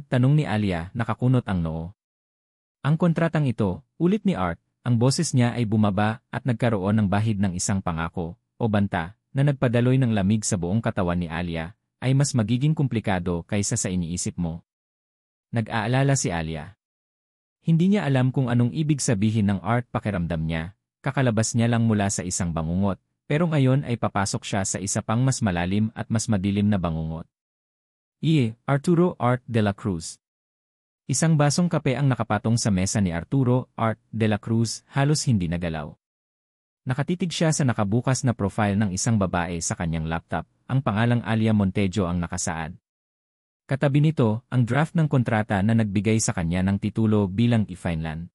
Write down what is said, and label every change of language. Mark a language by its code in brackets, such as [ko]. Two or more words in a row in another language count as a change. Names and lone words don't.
[tl] Tanong ni Alia, nakakunot ang noo. Ang kontratang ito, ulit ni Art, ang boses niya ay bumaba at nagkaroon ng bahid ng isang pangako, o banta, na nagpadaloy ng lamig sa buong katawan ni Alia, ay mas magiging komplikado kaysa sa iniisip mo. Nag-aalala si Alia. Hindi niya alam kung anong ibig sabihin ng Art, pakiramdam niya, kakalabas niya lang mula sa isang bangungot, pero ngayon ay papasok siya sa isa pang mas malalim at mas madilim na bangungot. Arturo Art de la Cruz. Isang basong kape ang nakapatong sa mesa ni Arturo Art de la Cruz, halos hindi nagalaw. Nakatitig siya sa nakabukas na profile ng isang babae sa kanyang laptop, ang pangalang Alia Montejo ang nakasaad. Katabi nito, ang draft ng kontrata na nagbigay sa kanya ng titulo bilang Finland.